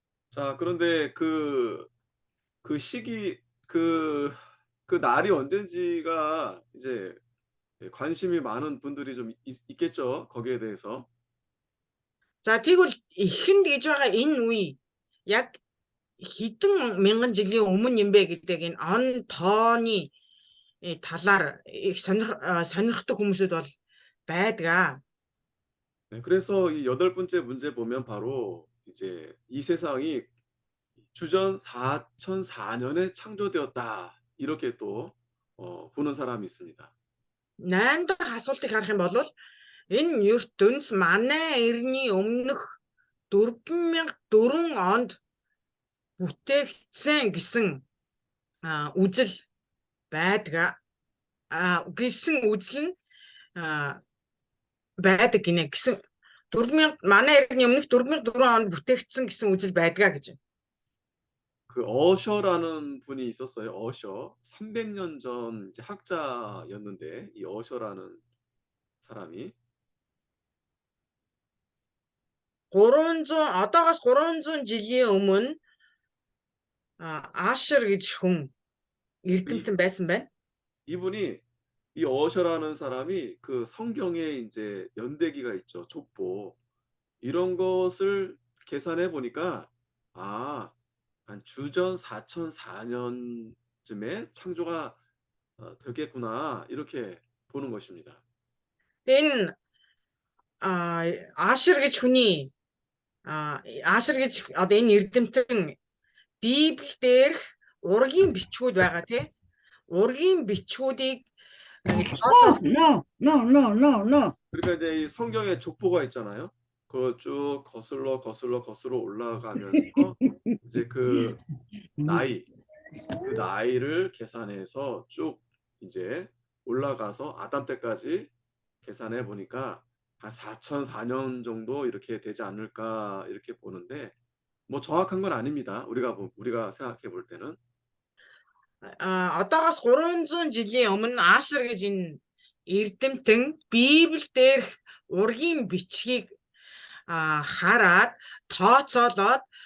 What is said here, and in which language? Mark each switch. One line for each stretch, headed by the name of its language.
Korean: 자, 그런데 그 시기, 그 날이 언젠지가 이제 관심이 많은 분들이 좀 있겠죠. 거기에 대해서.
Mongolian: За тэгвэл эхэнд гэж байгаа энэ үе яг хэдэн мянган жилийн өмнө юм бэ гэдэг энэ он тооны талаар их сонирхдаг хүмүүсүүд бол байдаг.
Korean: 네, 그래서 이 여덟 번째 문제 보면 바로 이제 이 세상이 주전 4004년에 창조되었다. 이렇게 또 보는 사람이 있습니다.
Mongolian: 8 дахь асуултыг харах юм бол энэ ертөнц манай эртний өмнөх 4004 онд бүтээгдсэн гэсэн үзэл байдаг. Гэсэн үзэл нь байдаг гинэ гэсэн 4000 манай эртний өмнөх 4004 онд бүтээгдсэн гэсэн үзэл байдгаа гэж.
Korean: 그 어셔라는 분이 있었어요. 어셔. 300년 전 이제 학자였는데 이 어셔라는 사람이
Mongolian: 300 300 жилийн өмнө Ашер гэж хүн эрдэмтэн байсан байна.
Korean: 이분이 이 어셔라는 사람이 그 성경에 이제 연대기가 있죠. 족보. 이런 것을 계산해 보니까 한 주전 4004년쯤에 창조가 되겠구나. 이렇게 보는 것입니다.
Mongolian: Энэ Ашер гэж хүний Ашер гэж одоо энэ эрдэмтэн Библиэлд ургийн бичгүүд байгаа тий. Ургийн бичгүүдийг
English: No.
Korean: 그러니까 이제 이 성경에 족보가 있잖아요. 그거 쭉 거슬러 올라가면서 이제 그 나이를 계산해서 쭉 이제 올라가서 아담 때까지 계산해 보니까 한 4004년 정도 이렇게 되지 않을까 이렇게 보는데 뭐 정확한 건 아닙니다. 우리가 생각해 볼 때는.
Mongolian: одоогоос 300 жилийн өмнө Ашер гэж энэ эрдэмтэн Библиэлд ургийн бичгийг хараад тооцоолоод